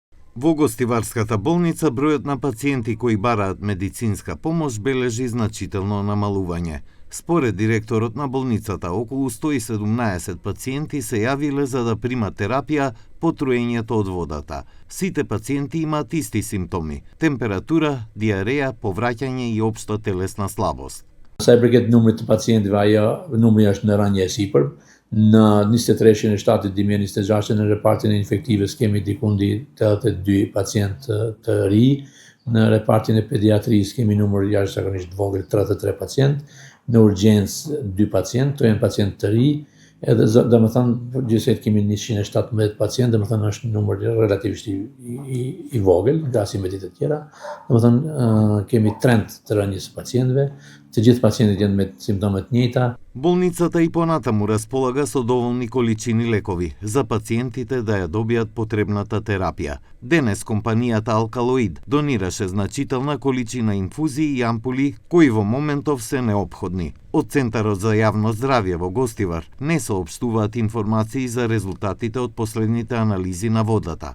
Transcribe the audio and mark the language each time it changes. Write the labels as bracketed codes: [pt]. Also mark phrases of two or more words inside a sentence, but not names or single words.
[mk] Во Гостиварската болница бројот на пациенти кои бараат медицинска помош бележи значително намалување. Според директорот на болницата, околу 117 пациенти се јавиле за да примат терапија по труењето од водата. Сите пациенти имаат исти симптоми: температура, диареја, повраќање и општа телесна слабост. [sq] Sa i përket numrit të pacientëve, numri është në rënje e sipër. Në 23 shtatit 2026 në repartin e infektivës kemi dikundi 82 pacientë të ri. Në repartin e pediatrisë kemi numër jashtëzakonisht vogël 33 pacientë. Në urgjencë 2 pacientë, to janë pacientë të ri. Edhe domethënë gjithsesi kemi 117 pacientë, domethënë është numër relativisht i vogël nga asimetit e tjera. Domethënë kemi trend të rënjes së pacientëve. Të gjithë pacientët janë me simptome të njëjta. [mk] Болницата и понатаму располага со доволни количини лекови за пациентите да ја добијат потребната терапија. Денес компанијата Алкалоид донираше значителна количина инфузии и ампули кои во моментов се неопходни. Од Центарот за јавно здравје во Гостивар не соопштуваат информации за резултатите од последните анализи на водата.